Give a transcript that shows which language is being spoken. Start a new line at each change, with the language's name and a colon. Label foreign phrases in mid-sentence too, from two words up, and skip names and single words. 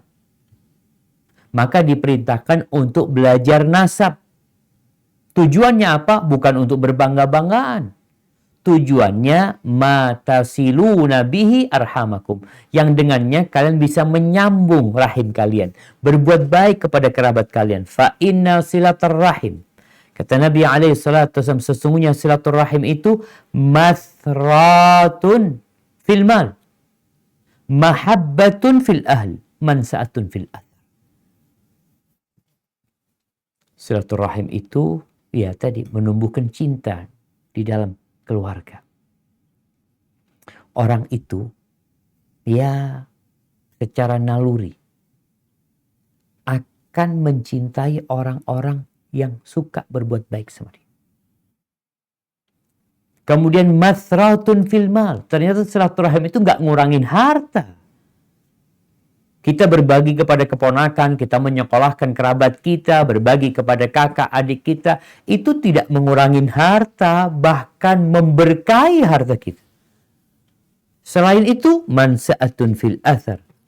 Indonesian: Maka diperintahkan untuk belajar nasab. Tujuannya apa? Bukan untuk berbangga-banggaan. Tujuannya
Arabic: matasiluna bihi arhamakum.
Indonesian: Yang dengannya kalian bisa menyambung rahim kalian. Berbuat baik kepada kerabat kalian.
Arabic: Fa inna silatur rahim.
Indonesian: Kata Nabi SAW, sesungguhnya silaturahim itu
Arabic: mathratun fil mal, mahabbatun fil ahl, mansa'atun fil ahl.
Indonesian: Silaturahim itu ya tadi menumbuhkan cinta di dalam keluarga. Orang itu ya secara naluri akan mencintai orang-orang yang suka berbuat baik sama dia. Kemudian
Arabic: mathratun fil mal.
Indonesian: Ternyata silaturahim itu nggak ngurangin harta. Kita berbagi kepada keponakan, kita menyekolahkan kerabat kita, berbagi kepada kakak adik kita. Itu tidak mengurangin harta, bahkan memberkahi harta kita. Selain itu,
Arabic: mansa'atun fil athar.